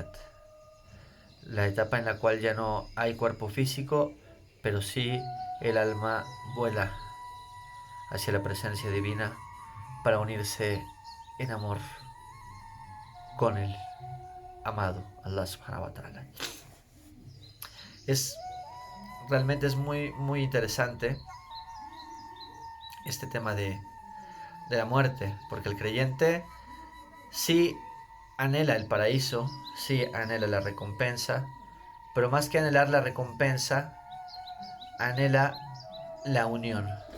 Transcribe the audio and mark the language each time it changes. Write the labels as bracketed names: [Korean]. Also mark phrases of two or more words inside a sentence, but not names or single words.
[Spanish] La etapa en la cual ya no hay cuerpo físico, pero sí el alma vuela hacia la presencia divina para unirse en amor con el amado [Arabic] الله سبحانه وتعالى. [Spanish] Realmente es muy interesante este tema de la muerte, porque el creyente sí anhela el paraíso, sí anhela la recompensa, pero más que anhelar la recompensa, anhela la unión.